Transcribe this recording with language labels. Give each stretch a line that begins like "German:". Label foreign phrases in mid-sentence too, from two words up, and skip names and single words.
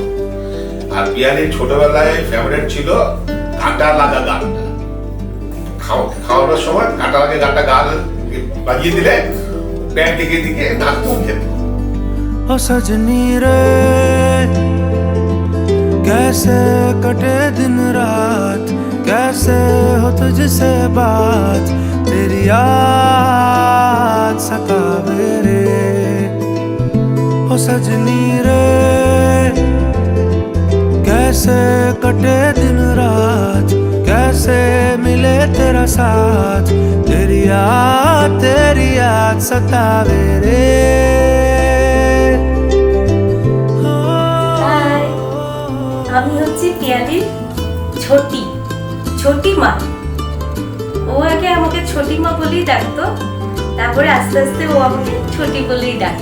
Bangla: আর বিয়ালির ছোটবেলায় ফেভারিট ছিল কাঁটা লাগা গানটা, খাওয়ানোর সময় কাঁটা লাগা গানটা গান বাজিয়ে দিলে
Hindi: पैर दिखे दिखे नाचते उठे। ओ सजनी रे कैसे कटे दिन रात, कैसे हो तुझसे बात, तेरी याद सतावे रे। ओ सजनी रे कैसे कटे दिन रात, कैसे मिले तेरा साथ, तेरी याद सतावे रे।
Bangla: হাই, আমি হচ্ছি পিয়ালির ছোটি মা। ও আগে আমাকে ছোটি মা বলেই ডাকতো, তারপরে আস্তে আস্তে ও আমাকে ছোটি বলেই ডাকে।